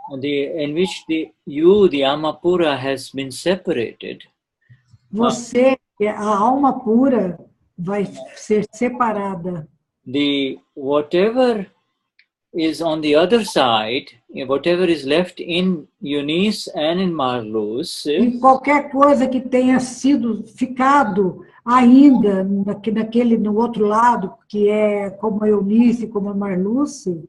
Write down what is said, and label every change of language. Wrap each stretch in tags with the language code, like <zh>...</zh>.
<en>in which the alma pura has been separated.</en> <pt>Você, a alma pura, vai ser separada.</pt> <en>Whatever is on the other side, whatever is left in Eunice and in Marlus,</en> <pt>e qualquer coisa que tenha ficado ainda no outro lado, que é como a Eunice, como a Marlus,</pt>